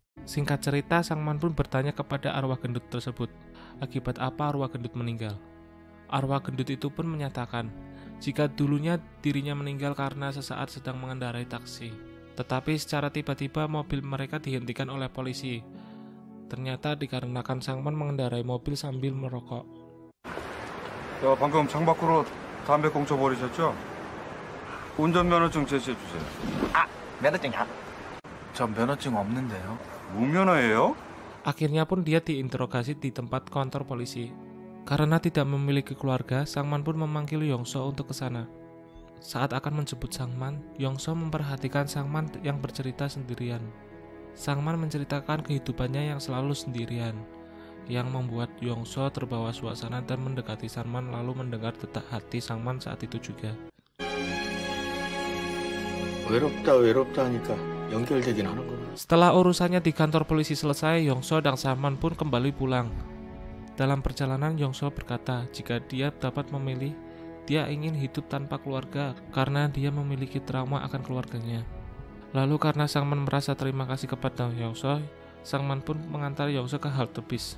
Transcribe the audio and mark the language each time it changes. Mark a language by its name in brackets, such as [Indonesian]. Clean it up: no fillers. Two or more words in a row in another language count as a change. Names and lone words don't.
[Indonesian] Singkat cerita, Sangman pun bertanya kepada arwah gendut tersebut, akibat apa arwah gendut meninggal. Arwah gendut itu pun menyatakan, jika dulunya dirinya meninggal karena sesaat sedang mengendarai taksi. Tetapi secara tiba-tiba mobil mereka dihentikan oleh polisi. Ternyata dikarenakan Sangman mengendarai mobil sambil merokok. [Korean] 야, 방금 창밖으로 담배 꽁초 버리셨죠? 운전면허증 제시해주세요. 아, 면허증이요? 전 면허증 없는데요. 무면허예요? [Indonesian] Akhirnya pun dia diinterogasi di tempat kantor polisi. Karena tidak memiliki keluarga, Sangman pun memanggil Yongso untuk ke sana. Saat akan menjemput Sangman, Yongso memperhatikan Sangman yang bercerita sendirian. Sangman menceritakan kehidupannya yang selalu sendirian, yang membuat Yongso terbawa suasana dan mendekati Sangman lalu mendengar detak hati Sangman saat itu juga. [Korean] 외롭다 하니까 연결되긴 하는구나. [Indonesian] Setelah urusannya di kantor polisi selesai, Yongso dan Sangman pun kembali pulang. Dalam perjalanan, Yongso berkata jika dia dapat memilih, dia ingin hidup tanpa keluarga karena dia memiliki trauma akan keluarganya. Lalu karena Sangman merasa terima kasih kepada Yongso, Sangman pun mengantar Yongso ke halte bis.